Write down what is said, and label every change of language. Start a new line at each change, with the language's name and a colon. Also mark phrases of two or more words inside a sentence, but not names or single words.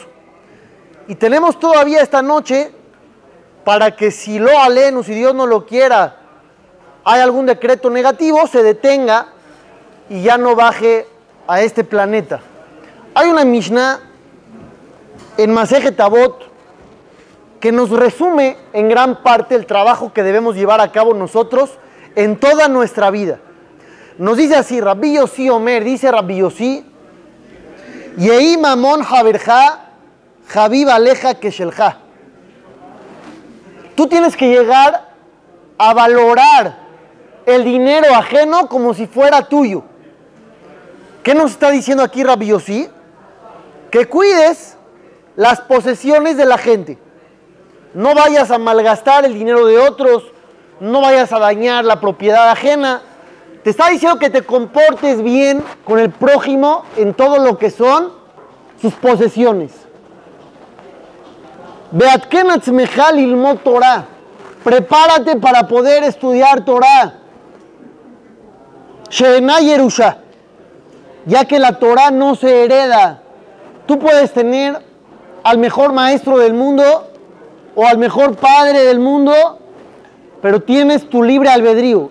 Spanish: Y tenemos todavía esta noche para que
Hebrew: שלא עלינו,
Spanish: si Dios no lo quiera, hay algún decreto negativo, se detenga y ya no baje a este planeta. Hay una Mishnah en Masejet Avot que nos resume en gran parte el trabajo que debemos llevar a cabo nosotros en toda nuestra vida. Nos dice así,
Hebrew: רבי יוסי אומר,
Spanish: dice Rabbi Yossi,
Hebrew: יהי ממון חברך, חביב עליך כשלך.
Spanish: Tú tienes que llegar a valorar el dinero ajeno como si fuera tuyo. ¿Qué nos está diciendo aquí Rabbi Yossi? Que cuides las posesiones de la gente. No vayas a malgastar el dinero de otros, no vayas a dañar la propiedad ajena. Te está diciendo que te comportes bien con el prójimo en todo lo que son sus posesiones.
Hebrew: והתקן עצמך ללמוד תורה.
Spanish: Prepárate para poder estudiar Torah.
Hebrew: שאינה ירושה.
Spanish: Ya que la Torah no se hereda. Tú puedes tener al mejor maestro del mundo o al mejor padre del mundo, pero tienes tu libre albedrío.